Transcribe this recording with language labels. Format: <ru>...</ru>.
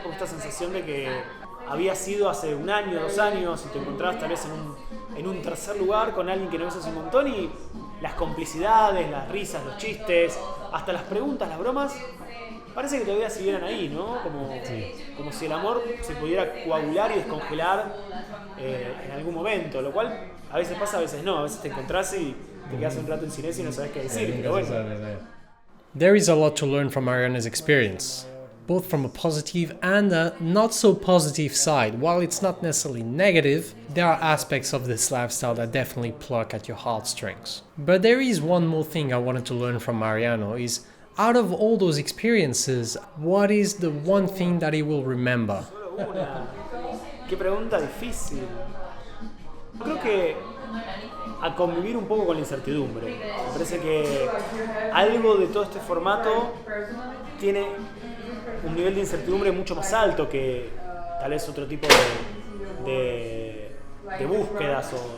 <es>Como esta sensación de que había sido hace 1 año, 2 años, y te encontrabas tal vez en un tercer lugar con alguien que no ves hace un montón, y las complicidades, las risas, los chistes, hasta las preguntas, las bromas, parece que todavía siguieran ahí, ¿no? Como si el amor se pudiera coagular y descongelar en algún momento, lo cual a veces pasa, a veces no, a veces te encontrás y te quedas un rato en silencio y no sabes qué decir, pero bueno.</es> <en>There is a lot to learn from Mariana's experience, both from a positive and a not so positive side. While it's not necessarily negative, there are aspects of this lifestyle that definitely pluck at your heartstrings. But there is one more thing I wanted to learn from Mariano, is out of all those experiences, what is the one thing that he will remember?</en> <es>Solo una. Qué pregunta difícil. Yo creo que a convivir un poco con la incertidumbre. Me parece que algo de todo este formato tiene un nivel de incertidumbre mucho más alto que tal vez otro tipo de búsquedas.</es>